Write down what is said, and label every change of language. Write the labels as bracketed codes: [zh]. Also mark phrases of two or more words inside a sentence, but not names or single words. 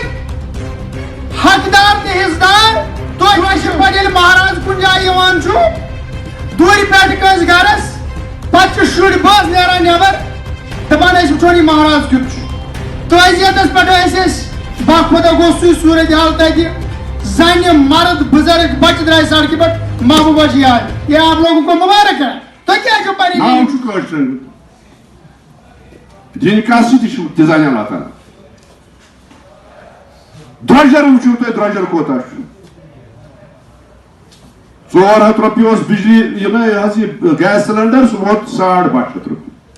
[ks] حقدار تہٕ حصدار تُہۍ وٕچھِو پتہٕ ییٚلہِ مہراز کُنہِ جایہِ یِوان چھُ دوٗرِ پٮ۪ٹھ کٲنٛسہِ گرس پتہٕ چھِ شُرۍ بٲژ نیران نٮ۪بر دپان أسۍ وٕچھو یہِ مہراز کیُتھ چھُ تُہٕنٛزِ ییٚتس پٮ۪ٹھ ٲسۍ أسۍ باخۄدا گوٚو سُے صوٗرت حال تتہِ زنہِ مرد بُزرگ بچہِ درٛاے سڑکہِ پٮ۪ٹھ محبوبہ جی آیہِ [ur] یہ آپ لوگوں کو مبارک ہے [ks] تُہۍ کیٛازِ چھِو پریشان جنکا سۭتۍ چھُ تیٖژاہ اللہ تعالیٰ درٛۄجر وٕچھِو تُہۍ درٛۄجر کوتاہ چھُ 400 رۄپیہِ اوس بجلی یہِ حظ یہِ گیس سلینڈر سُہ ووت 250 رۄپیہِ